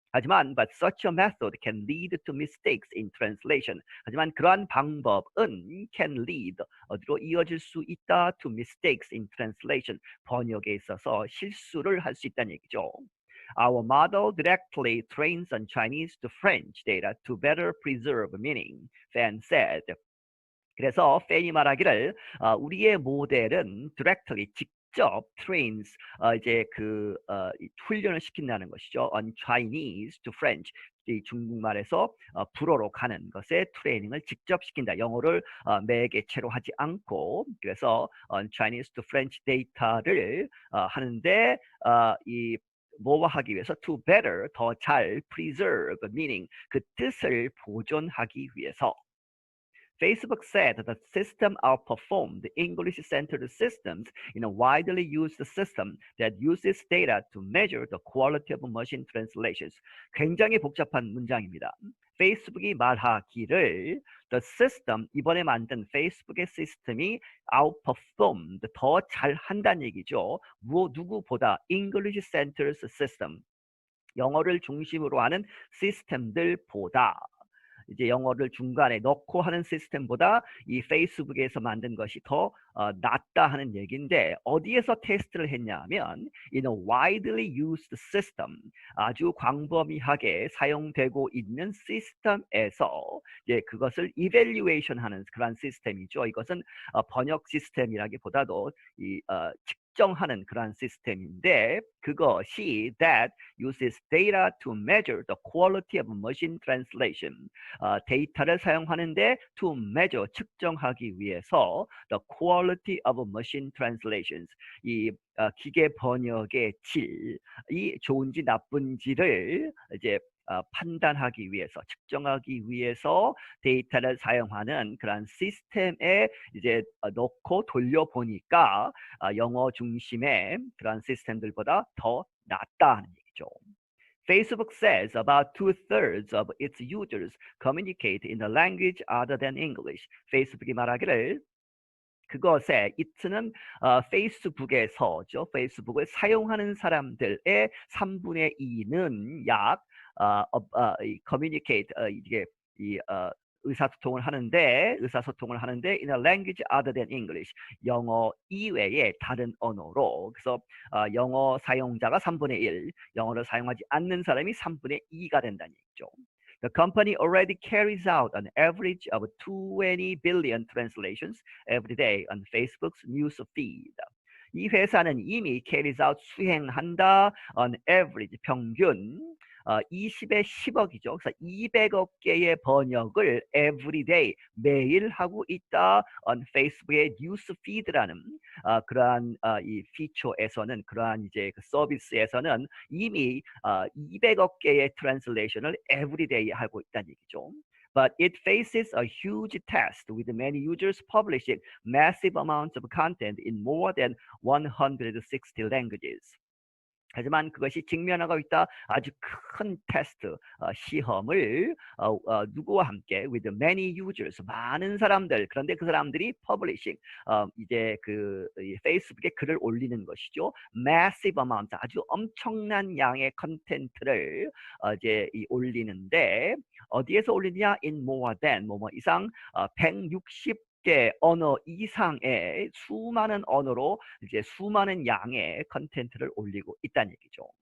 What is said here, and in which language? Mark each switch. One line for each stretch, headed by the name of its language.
Korean: 하지만
English: but such a method can lead to mistakes in translation.
Korean: 하지만 그러한 방법은
English: can lead
Korean: 어디로 이어질 수 있다
English: to mistakes in translation.
Korean: 번역에 있어서 실수를 할 수 있다는 얘기죠.
English: Our model directly trains on Chinese to French data to better preserve meaning, Fan said.
Korean: 그래서 팬이 말하기를 우리의 모델은 directly 직접 trains 이제 그 훈련을 시킨다는 것이죠.
English: On Chinese to French
Korean: 이 중국말에서 불어로 가는 것에 트레이닝을 직접 시킨다. 영어를 매개체로 하지 않고 그래서
English: on Chinese to French
Korean: 데이터를 하는데 이 뭐와 하기 위해서
English: to better
Korean: 더 잘
English: preserve meaning
Korean: 그 뜻을 보존하기 위해서.
English: Facebook said that the system outperformed English-centered systems in a widely used system that uses data to measure the quality of machine translations.
Korean: 굉장히 복잡한 문장입니다. 페이스북이 말하기를
English: the system,
Korean: 이번에 만든 페이스북의 시스템이 outperformed, 더 잘한다는 얘기죠. 누구보다 English-centered system, 영어를 중심으로 하는 시스템들보다 이제 영어를 중간에 넣고 하는 시스템보다 이 페이스북에서 만든 것이 더 낫다 하는 얘기인데 어디에서 테스트를 했냐면
English: in a widely used system
Korean: 아주 광범위하게 사용되고 있는 시스템에서 이제 그것을 evaluation 하는 그런 시스템이죠. 이것은 번역 시스템이라기보다도 측정하는 그런 시스템인데 그것이
English: that uses data to measure the quality of machine translation.
Korean: 데이터를 사용하는데
English: to measure
Korean: 측정하기 위해서
English: the quality of machine translations.
Korean: 이 기계 번역의 질이 좋은지 나쁜지를 이제 판단하기 위해서 측정하기 위해서 데이터를 사용하는 그런 시스템에 이제 넣고 돌려보니까 영어 중심의 그런 시스템들보다 더 낫다는 얘기죠.
English: Facebook says about 2/3 of its users communicate in a language other than English.
Korean: 페이스북이 말하기를 그것에 it는 페이스북에서죠. 페이스북을 사용하는 사람들의 3분의 2는 약 communicate 이게 의사소통을 하는데
English: in a language other than English
Korean: 영어 이외의 다른 언어로 그래서 영어 사용자가 3분의 1 영어를 사용하지 않는 사람이 3분의 2가 된다는 얘기죠.
English: The company already carries out an average of 20 billion translations every day on Facebook's news feed.
Korean: 이 회사는 이미
English: carries out
Korean: 수행한다
English: on average
Korean: 평균 20에 10억이죠. 그래서 200억 개의 번역을 everyday 매일 하고 있다 on Facebook의 뉴스 피드라는 그러한 이 피처에서는 그러한 이제 그 서비스에서는 이미 200억 개의 트랜슬레이션을 everyday 하고 있다는 얘기죠.
English: But it faces a huge test with many users publishing massive amounts of content in more than 160 languages.
Korean: 하지만 그것이 직면하고 있다 아주 큰 테스트 시험을 누구와 함께
English: with many users
Korean: 많은 사람들 그런데 그 사람들이 publishing 이제 그 페이스북에 글을 올리는 것이죠.
English: massive amount
Korean: 아주 엄청난 양의 컨텐츠를 이제 올리는데 어디에서 올리느냐
English: in more than
Korean: 뭐뭐 이상 160 개 언어 이상의 수많은 언어로 이제 수많은 양의 컨텐츠를 올리고 있다는 얘기죠.